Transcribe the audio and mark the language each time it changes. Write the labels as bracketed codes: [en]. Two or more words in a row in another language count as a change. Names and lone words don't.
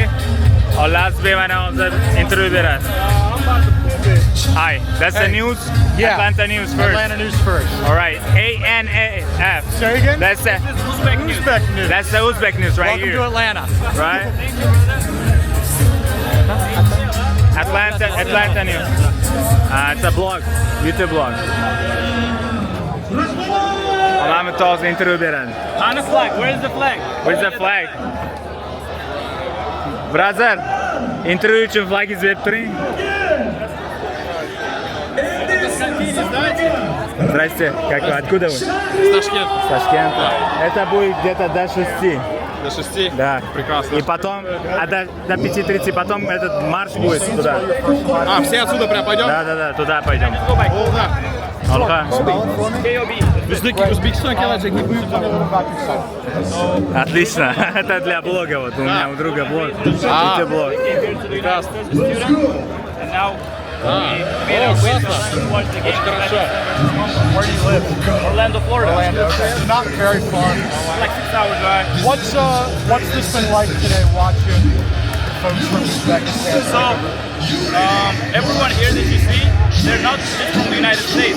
[uz] Olasbek mana hozir intervyu beradi. [en] Hi, that's the news? Yeah. Atlanta news first. Atlanta news first. All right, ANAF. Say again? That's the Uzbek news. That's the Uzbek news right Welcome here. to Atlanta. Right? Atlanta news. It's a blog, YouTube blog. [uz] Alamı toz intervyu beradi. [en] On the flag, where's the flag? Where's the flag? Brother, [uz] intervyu uchun flagingizni berib turing. [ru] Здрасте, как вы? Откуда вы? Ташкент. С Ташкента. Это будет где-то до 6. До 6? Да. Прекрасно. И потом, до 5:30, потом этот марш будет туда. А, все отсюда прям пойдем? Да, туда пойдем. Алха. Узбекистан келачек не будет. Отлично. Это для блога. Вот у меня у друга блог. Блог. Прекрасно. [en] And now [ru] Классно. Очень хорошо. [en] Where do you live? Orlando, Florida. Not very far. Like 6 hours drive. What's this been like today watching folks from Uzbekistan? So, everyone here that you see, they're not just from the United States.